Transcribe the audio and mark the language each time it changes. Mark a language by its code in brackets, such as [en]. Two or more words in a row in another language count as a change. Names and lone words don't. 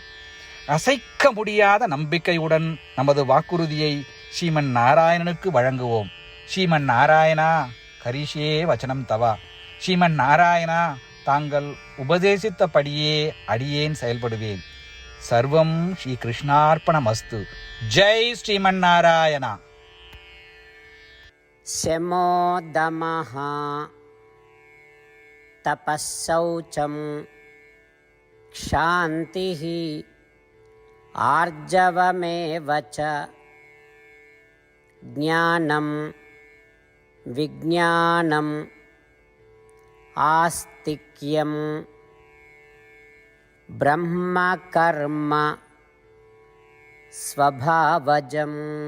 [ta] அசைக்க முடியாத நம்பிக்கையுடன் நமது வாக்குறுதியை ஸ்ரீமன் நாராயணனுக்கு வழங்குவோம். [sa] ஸ்ரீமன் நாராயணா, करिष्ये वचनं तव. [ta] ஸ்ரீமன் நாராயணா, தாங்கள் உபதேசித்தபடியே அடியேன் செயல்படுவேன். [sa] सर्वं श्री कृष्णार्पणमस्तु. ஜெய் ஸ்ரீமன் நாராயணா. शमोदमः तपःशौचं क्षान्तिः आर्जवमेव च ज्ञानं विज्ञानम् आस्तिक्यं ब्रह्मकर्म स्वभावजम्.